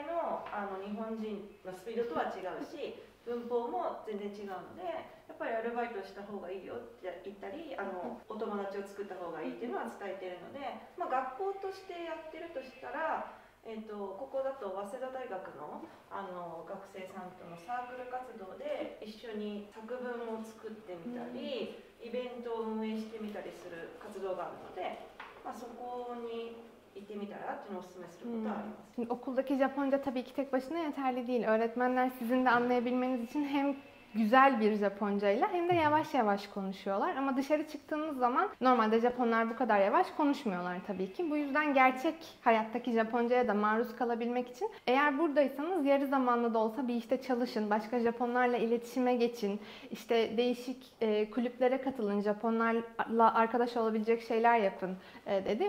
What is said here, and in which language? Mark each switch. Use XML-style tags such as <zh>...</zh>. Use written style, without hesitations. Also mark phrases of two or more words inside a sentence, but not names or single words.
<ja>の日本人のスピードとは違うし文法も全然違うので、やっぱりアルバイトした方がいいよって言ったりお友達を作った方がいいっていうのは伝えてるので、学校としてやってるとしたら、ここだと早稲田大学の学生さんとのサークル活動で一緒に作文を作ってみたり、イベントを運営してみたりする活動があるのde,そこに行ってみたらっていうのをお勧めすることはあります。</ja> <tr>Şimdi okuldaki Japonca tabii ki tek başına yeterli değil. Öğretmenler sizin de anlayabilmeniz için hem güzel bir Japoncayla hem de yavaş yavaş konuşuyorlar. Ama dışarı çıktığınız zaman normalde Japonlar bu kadar yavaş konuşmuyorlar tabii ki. Bu yüzden gerçek hayattaki Japoncaya da maruz kalabilmek için eğer buradaysanız yarı zamanlı da olsa bir işte çalışın, başka Japonlarla iletişime geçin, işte değişik kulüplere katılın, Japonlarla arkadaş olabilecek şeyler yapın dedi.</tr>